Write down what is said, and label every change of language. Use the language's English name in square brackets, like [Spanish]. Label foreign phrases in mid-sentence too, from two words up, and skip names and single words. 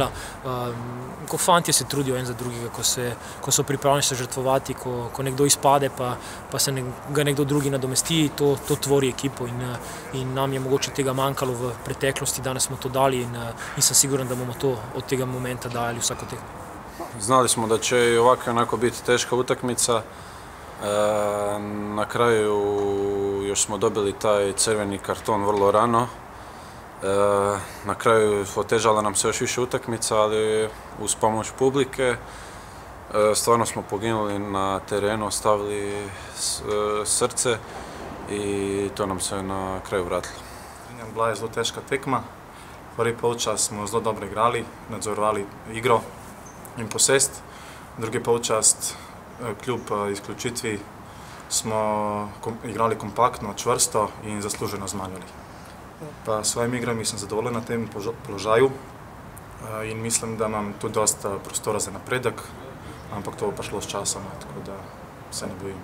[Slovenian] Ko fantje se trudijo en za drugega, ko so pripravljeni se žrtvovati, ko nekdo izpade, pa se ga nekdo drugi nadomesti, to tvori ekipo in nam je mogoče tega manjkalo v preteklosti, danes smo to dali in sem siguran, da bomo to od tega momenta dajali vsako tekmo. [Croatian] Znali smo da će i ovako onako biti teška utakmica. Na kraju još smo dobili taj crveni karton vrlo rano. Na kraju otežala nam se još više utakmica, ali uz pomoć publike stvarno smo poginuli na terenu, ostavili srce i to nam se na kraju vratilo. [Slovenian] Bila je zelo težka tekma. Prvi polčas smo zelo dobro igrali, nadzorovali igro in posest. Drugi polčas, kljub izključitvi, smo igrali kompaktno, čvrsto in zasluženo zmagali. Pa svojim igrami sem zadovoljen na tem položaju in mislim, da imam tu dosta prostora za napredek, ampak to bo pa šlo s časom, tako da se ne bojim.